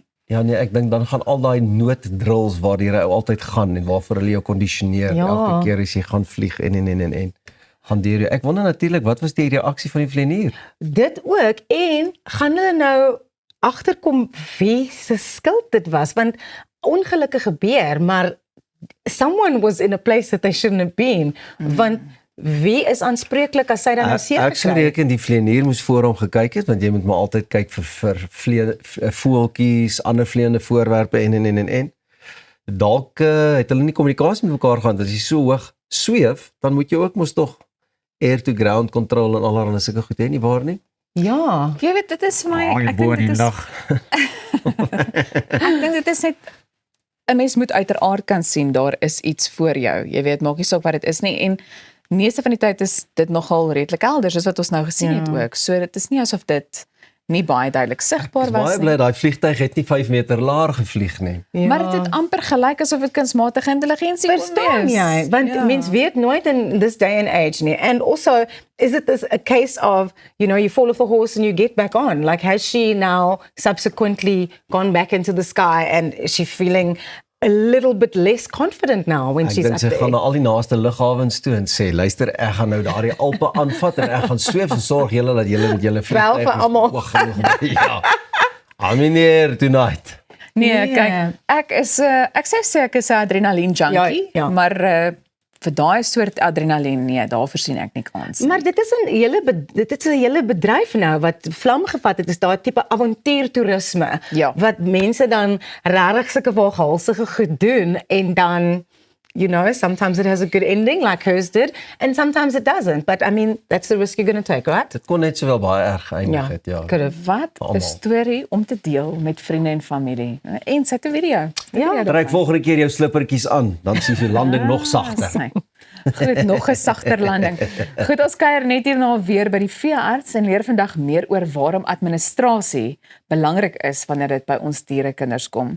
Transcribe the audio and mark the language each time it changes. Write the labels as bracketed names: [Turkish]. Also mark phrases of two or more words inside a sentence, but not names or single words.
[Afrikaans] Ja nee, ek dink dan gaan al daai nooddrills waar die altyd gaan en waarvoor hulle jou kondisioneer Ja. elke keer as jy gaan vlieg en gaan deur jou. Ek wonder natuurlik wat was die reaksie van die vlieënier? Dit ook, en gaan hulle nou agterkom wie se skuld dit was, want ongelukke gebeur, maar [English] someone was in a place that they shouldn't have been, [Afrikaans] want wie is aanspreeklik as sy dan nou seer Ek sou gekry? reken die vlieënier moes voor hom gekyk het want jy moet maar altyd kyk vir voeltjies, ander vleiende voorwerpe en. Dalk het hulle nie kommunikasie met mekaar gehad. As jy so hoog sweef, dan moet jy ook mos tog [English] air to ground control [Afrikaans] en allerlei sulke goed hê nie waar nie? Ja. Jy weet dit is vir my ek dink dit is ek dink dit is net 'n mens moet uiteraard kan sien daar is iets voor jou. Jy weet maak nie saak wat dit is nie en meeste van die tyd is dit nogal redelik helder soos wat ons nou gesien het ook. So dit is nie asof dit nie baie duidelik sigbaar Ek is was baie nie. bly daai vliegtyg het nie 5 meter laag gevlieg nie. Maar dit het amper gelyk asof dit kunsmatige intelligensie kon Verstaan wees. jy? Want mens weet nooit [English] in this day and age [Afrikaans] nie. [English] And also, is it this a case of, you fall off the horse and you get back on? Like, has she now subsequently gone back into the sky and is she feeling a little bit less confident now when [Afrikaans] Ek [English] she's [Afrikaans] dink [English] up [Afrikaans] sy gaan na [English] there? [Afrikaans] al die naaste lughawens toe en sê, luister, ek gaan nou daardie Alpe aanvat en ek gaan sweef en sorg julle dat julle met julle Wel vir almal. hoog genoeg is. Ja. [English] I'm in the air tonight. [Afrikaans] Nee, Nee. kyk, ek sê ek is 'n adrenalien junkie, Ja. maar vir daai soort adrenalien nee, daarvoor sien ek nie kans. Maar dit is 'n hele bedryf nou wat vlam gevat het. Is daai tipe avontuurtoerisme Ja. wat mense dan regtig sulke waaghalsige goed doen en dan [English] sometimes it has a good ending like hers did and sometimes it doesn't. But I mean, that's the risk you're going to take, right? [Afrikaans] Dit kon net sowel baie erg geëindig het, ja. [English] Could have. [Afrikaans] Wat 'n Almal. storie om te deel met vriende en familie. En sy het 'n video. Ja. Trek volgende keer jou slippertjies aan, dan sien jy landing nog sagter. Sy. Goed, nog 'n sagter landing. Goed, ons kuier net hierna weer by die veearts en leer vandag meer oor waarom administrasie belangrik is wanneer dit by ons dierekinders kom.